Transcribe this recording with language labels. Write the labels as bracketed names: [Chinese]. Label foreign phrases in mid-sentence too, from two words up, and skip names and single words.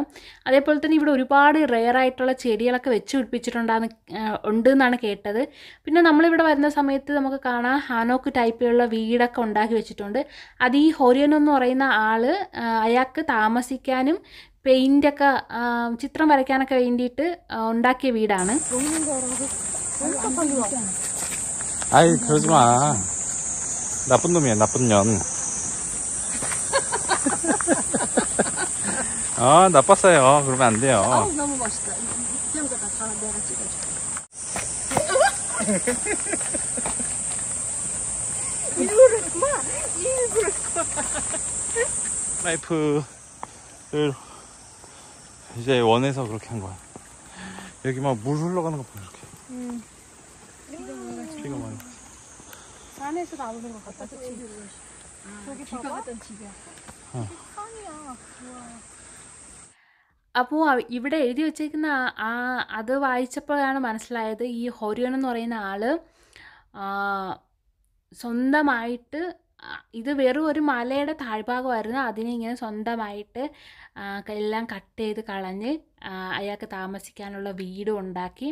[Malayalam] അതേപോലെ തന്നെ ഇവിടെ ഒരുപാട് റെയറായിട്ടുള്ള ചെടികളൊക്കെ വെച്ച് ഉണ്ടെന്നാണ് കേട്ടത്. പിന്നെ നമ്മളിവിടെ വരുന്ന സമയത്ത് നമുക്ക് കാണാം ഹാനോക്ക് ടൈപ്പിലുള്ള വീടൊക്കെ ഉണ്ടാക്കി വെച്ചിട്ടുണ്ട്. അത് ഈ ഹോരിയോൺ എന്ന് പറയുന്ന ആൾ അയാൾക്ക് താമസിക്കാനും പെയിൻ്റൊക്കെ ചിത്രം വരയ്ക്കാനൊക്കെ വേണ്ടിയിട്ട് ഉണ്ടാക്കിയ വീടാണ്. [Korean] 아이 그러지 마. 나쁜 놈이야, 나쁜 년. 나빴어요. 그러면 안 돼요. 너무 멋있다. 이런 거다 다 내가 찍어줘. 일부러 라이프를 이제 원해서 그렇게 한 거야. 여기 막 물 흘러가는 거 보여, 이렇게. 비가 많이. 산에서 나오는 것 같다, 그치? 저기 비가 갔던 집이야. 산이야. [Malayalam] അപ്പോൾ ഇവിടെ എഴുതി വച്ചേക്കുന്ന അത് വായിച്ചപ്പോഴാണ് മനസ്സിലായത് ഈ ഹോരിയോൺ എന്ന് പറയുന്ന ആൾ സ്വന്തമായിട്ട് ഇത് വെറും ഒരു മലയുടെ താഴ്ഭാഗമായിരുന്നു. അതിനെ ഇങ്ങനെ സ്വന്തമായിട്ട് എല്ലാം കട്ട് ചെയ്ത് കളഞ്ഞ് അയാൾക്ക് താമസിക്കാനുള്ള വീടും ഉണ്ടാക്കി.